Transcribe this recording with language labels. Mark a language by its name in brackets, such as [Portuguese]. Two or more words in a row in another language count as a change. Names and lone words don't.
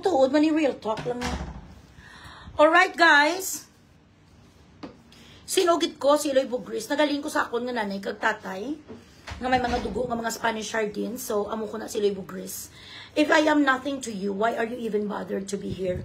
[Hiligaynon] Lisod man ni [English] real talk [Hiligaynon] lang niya. [English] Alright, guys. [Hiligaynon] Sinugit ko si Eloy Bugris. Nagaling ko sa akon nga nanay kag tatay nga may mga dugo nga mga [English] Spanish sardines. [Hiligaynon] So, amo ko na si Eloy Bugris. [English] If I am nothing to you, why are you even bothered to be here?